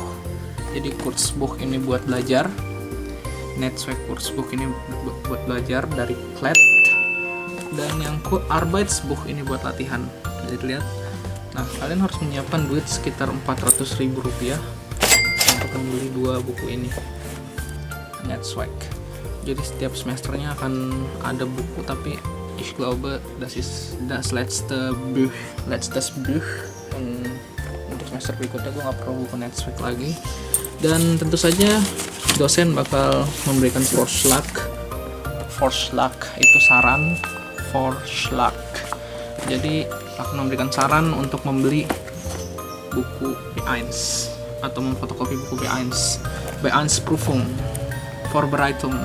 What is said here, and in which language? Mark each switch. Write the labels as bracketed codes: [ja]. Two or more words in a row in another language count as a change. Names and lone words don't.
[id] Jadi Kursbuch ini buat belajar, Netzwerk Kursbuch ini buat belajar dari Klett, dan yang Arbeitsbuch ini buat latihan. Jadi lihat, nah kalian harus menyiapkan duit sekitar 400.000 rupiah untuk membeli 2 buku ini, Netzwerk. Jadi setiap semesternya akan ada buku, tapi [de] ich glaube das ist das letztes Buch. [id] Untuk semester berikutnya gue nggak perlu buku Netzwerk lagi. Dan tentu saja dosen bakal memberikan Vorschlag itu saran, Vorschlag. Jadi akan memberikan saran untuk membeli buku B1 atau memfotokopi buku B1 [de] Prüfung Vorbereitung.